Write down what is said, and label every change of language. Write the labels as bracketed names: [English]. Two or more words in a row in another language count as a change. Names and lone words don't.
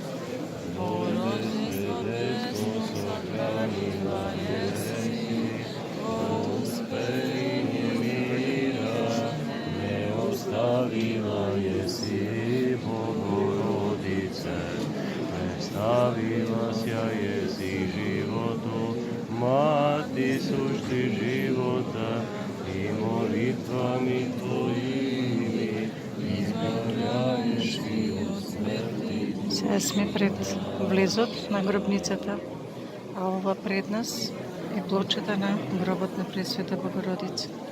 [Church Slavic] Оставила еси Богородице, представила ся еси животу, мати сушти живота и молитвами Твоими избавляеш и от смерти. [Macedonian] Сега сме пред влезот на гробницата, а ова пред нас е плочата на гробот на Пресвета Богородица.